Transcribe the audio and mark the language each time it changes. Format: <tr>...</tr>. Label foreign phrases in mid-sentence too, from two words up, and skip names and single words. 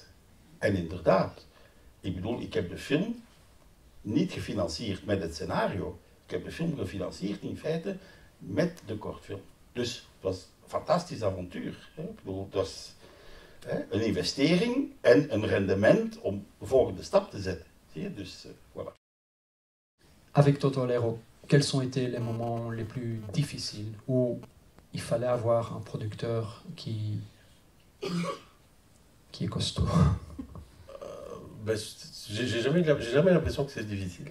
<nl>En inderdaad, ik bedoel, ik heb de film niet gefinancierd met het scenario. Ik heb de film gefinancierd in feite met de kortfilm. Dus het was een fantastisch avontuur. Hè. Ik bedoel, het was een investering en een rendement om de volgende stap te zetten. Zie je? Dus voilà.</nl> <fr>Avec Toto Lero, quels ont été les moments les plus difficiles où il fallait avoir un producteur qui est costaud? J'ai jamais l'impression que c'est difficile.</fr>